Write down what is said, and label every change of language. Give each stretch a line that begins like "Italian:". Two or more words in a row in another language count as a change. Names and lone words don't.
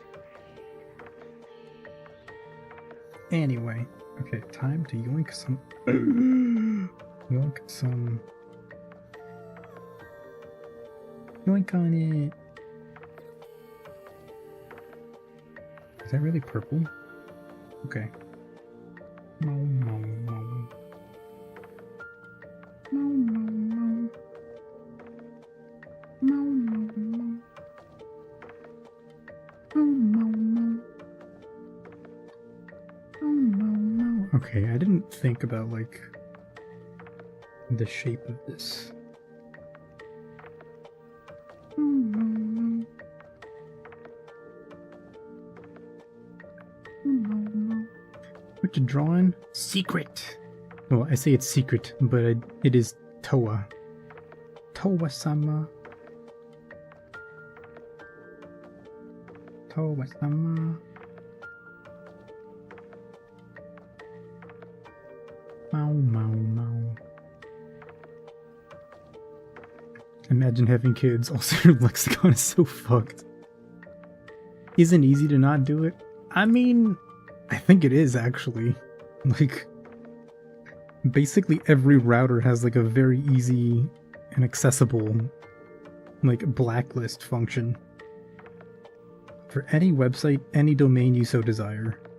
English: Anyway, okay, time to yoink some. Yoink some. Yoink on it. Is that really purple? Okay. Mo, mo, mo. Mo, mo, mo. Mo, mo, mo. Mo, mo, mo. Okay, I didn't think about, like, the shape of this. What you drawing? Secret! Well, I say it's secret, but it is Toa. Toa-sama. Toa-sama. Mau, mau, mau. Imagine having kids. Also, your lexicon is so fucked. Isn't easy to not do it? I mean, I think it is, actually. Like, basically every router has like a very easy and accessible like blacklist function for any website, any domain you so desire.